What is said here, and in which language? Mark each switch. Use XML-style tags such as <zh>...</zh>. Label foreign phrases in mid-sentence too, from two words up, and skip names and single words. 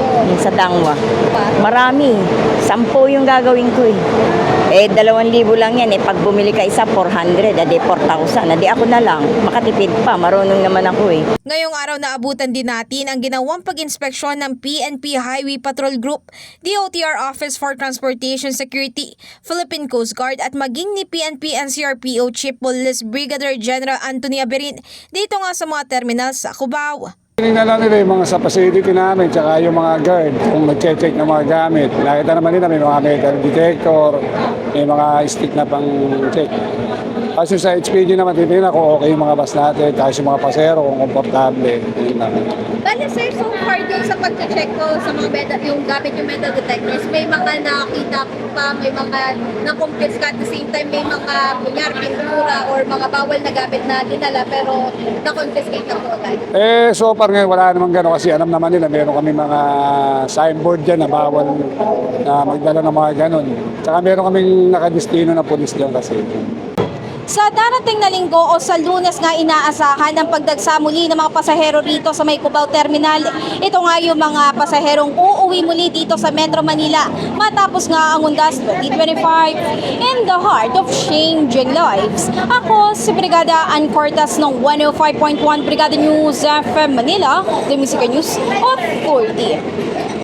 <tl>Yung sa Dangwa. Marami. 10 yung gagawin ko eh. 2,000 lang yan eh. Pag bumili ka isa, 400. Adi 4,000. Adi ako na lang. Makatipid pa. Marunong naman ako eh. Ngayong araw na abutan din natin ang ginawang pag-inspeksyon ng PNP Highway Patrol Group, DOTR Office for Transportation Security, Philippine Coast Guard at maging ni PNP NCRPO Chief Police Brigadier General Anthony Aberin dito nga sa mga terminal sa Cubao. Tingnan lang nila yung mga sa facility namin tsaka yung mga guard kung nag-check ng mga gamit. Nakita naman nila may mga metal detector, may mga stick na pang-check. Kasi sa HPG naman titignan kung okay yung mga bus natin, tapos yung mga pasero kung komportable. Bale sir,</tl> <en>so far</en> <tl>dun sa pag-check ko sa mga metal, yung gamit yung metal detectors, may mga nakita pa, may mga na-confiscate</tl> <en>at the same time</en> <tl>may mga kunyar, pintura or mga bawal na gamit na dinala pero na-confiscate na po agad.</tl> <en>So far</en> <tl>ngayon wala namang gano'n kasi alam naman nila meron kami mga signboard dyan na bawal na magdala ng mga gano'n. Tsaka meron kaming nakadestino na pulis dyan kasi. Sa darating na linggo o sa Lunes nga inaasahan ang pagdagsa muli ng mga pasahero rito sa May Cubao Terminal. Ito nga yung mga pasaherong uuwi muli dito sa Metro Manila matapos nga ang Undas 2025</tl> <en>in the heart of changing lives.</en> <tl>Ako si Brigada Ann Cortas ng 105.1 Brigada News FM Manila,</tl> <en>The Music News Authority.</en>